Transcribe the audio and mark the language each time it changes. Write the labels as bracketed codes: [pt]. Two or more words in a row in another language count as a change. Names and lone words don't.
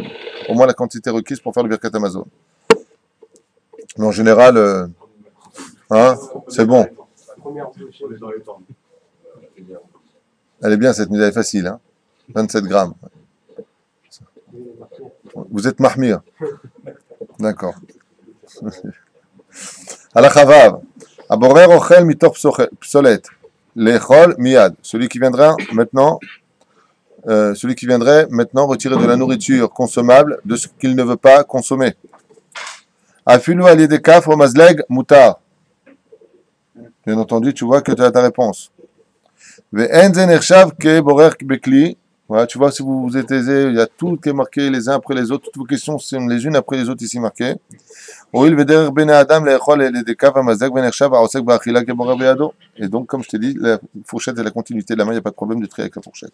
[fr] Au moins la quantité requise pour faire le [he] ברכת המזון. [fr] Mais en général, c'est bon. Elle est bien cette mise, elle est facile. Hein 27 grammes. Vous êtes mahmir. D'accord. [he] Alachavav. הבורר אוכל מתוך פסולת לאכול מיד. [fr] Celui qui viendrait maintenant retirer de la nourriture consommable de ce qu'il ne veut pas consommer. [he] אפילו על ידי כף או מזלג מותר. [fr] Bien entendu, tu vois que tu as ta réponse. [he] ואין זה נחשב כבורר בכלי. [fr] Voilà, tu vois, si vous vous êtes aisé, il y a tout qui est marqué les uns après les autres. Toutes vos questions sont les unes après les autres ici marquées. Et donc, comme je t'ai dit, la fourchette est la continuité de la main, il n'y a pas de problème de trier avec la fourchette.